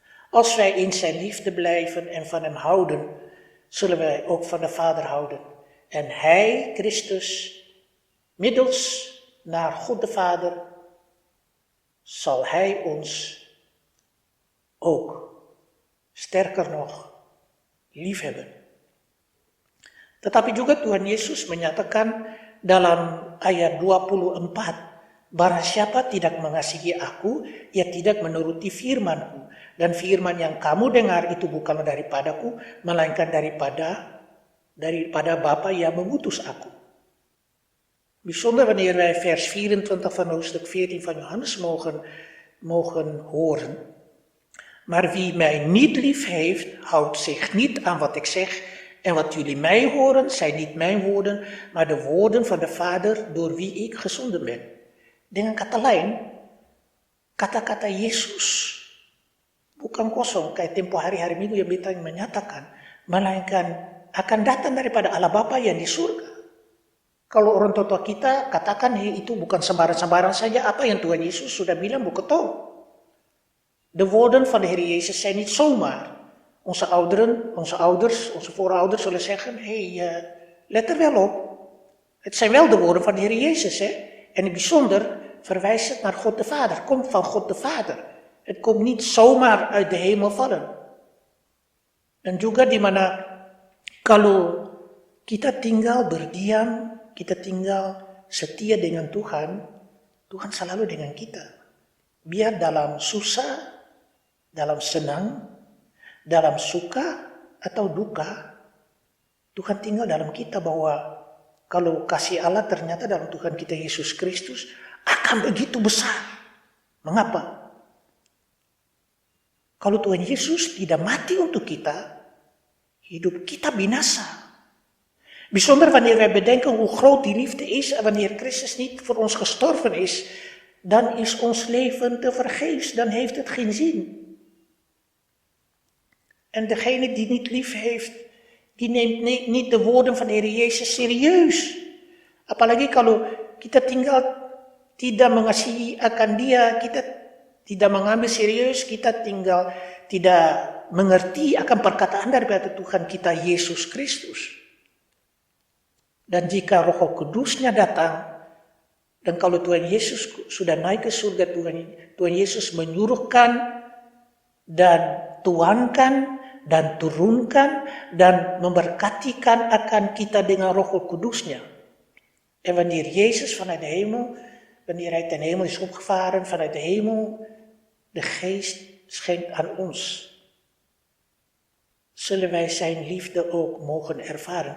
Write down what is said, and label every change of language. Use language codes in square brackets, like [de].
[nl] Als wij in zijn liefde blijven en van hem houden, zullen wij ook van de Vader houden. En hij, Christus, middels naar God de Vader, zal hij ons ook, sterker nog, liefhebben. [id] Tetapi juga Tuhan Yesus menyatakan dalam ayat 24, barang siapa tidak mengasihi aku, ia tidak menuruti firmanku. Dan firman yang kamu dengar itu bukanlah daripadaku, melainkan daripada Bapa yang mengutus aku. [nl] Bijzonder wanneer wij vers 24 van hoofdstuk 14 van Johannes mogen horen. Maar wie mij niet lief heeft, houdt zich niet aan wat ik zeg. En wat jullie mij horen, zijn niet mijn woorden, maar de woorden van de Vader door wie ik gezonden ben. [id] Dengan kata lain, kata-kata Yesus bukan kosong kayak tempo hari-hari Minggu yang kita menyatakan, melainkan akan datang daripada Allah Bapa yang di surga. Kalau orang tua kita katakan itu bukan sembarang-sembarang saja apa yang Tuhan Yesus sudah bilang beketo. [nl] De woorden van de Heer Jezus zijn niet zomaar. Onze ouders, onze voorouders zullen zeggen, let er wel op. Het zijn wel de woorden van de Heer Jezus. Hè? En in het bijzonder verwijst het naar God de Vader. Het komt van God de Vader. Het komt niet zomaar uit de hemel vallen. [id] En juga di mana kalau kita tinggal berdiam, kita tinggal setia dengan Tuhan, Tuhan selalu dengan kita. Biar dalam susah, dalam senang, dalam suka atau duka, Tuhan tinggal dalam kita, bahwa kalau kasih Allah ternyata dalam Tuhan kita Yesus Kristus akan begitu besar. Mengapa? Kalau Tuhan Yesus tidak mati untuk kita, hidup kita binasa. [nl] Bijzonder wanneer wij bedenken hoe groot die liefde is en wanneer Christus niet voor ons gestorven is, dan is ons leven tevergeefs, dan heeft het geen zin. En degene die niet lief heeft, die neemt niet de woorden van de Heer Jezus serieus. [id] Apalagi kalau kita tinggal tidak mengasihi akan Dia, kita tidak mengambil serius, kita tinggal tidak mengerti akan perkataan daripada Tuhan kita Yesus Kristus. Dan jika Roh Kudusnya datang, Dan kalau Tuhan Yesus sudah naik ke surga, Tuhan Yesus menyuruhkan dan tuankan dan turunkan dan memberkatikan akan kita dengan Roh Kudusnya. [nl] En wanneer Jezus vanuit de hemel, wanneer hij ten hemel is opgevaren vanuit de hemel, de geest schenkt aan ons. Zullen wij zijn liefde ook mogen ervaren.